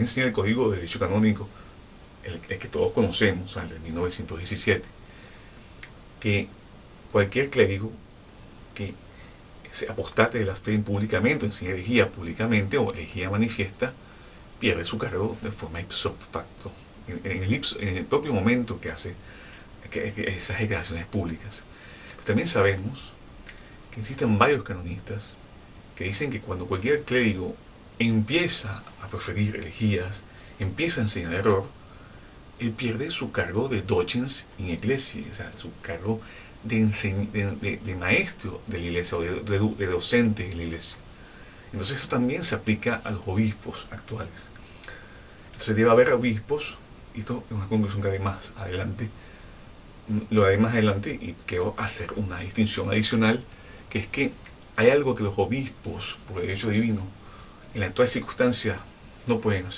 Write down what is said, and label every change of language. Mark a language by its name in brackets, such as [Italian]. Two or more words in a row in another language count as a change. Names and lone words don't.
[Spanish] enseña el Código de Derecho Canónico, el que todos conocemos, el de 1917, que cualquier clérigo que se apostate de la fe públicamente, o enseña herejía públicamente o herejía manifiesta, pierde su cargo de forma [Latin] ipso facto, [Spanish] en el propio momento que hace esas declaraciones públicas. Pero también sabemos que existen varios canonistas que dicen que cuando cualquier clérigo empieza a proferir herejías, empieza a enseñar error, él pierde su cargo de [Latin] docens in ecclesia, [Spanish] o sea, su cargo de maestro de la iglesia o de docente de la iglesia. Entonces eso también se aplica a los obispos actuales. Entonces debe haber obispos, y esto es una conclusión que lo haré más adelante, y quiero hacer una distinción adicional, que es que hay algo que los obispos, por derecho divino, en la actual circunstancia no pueden hacer.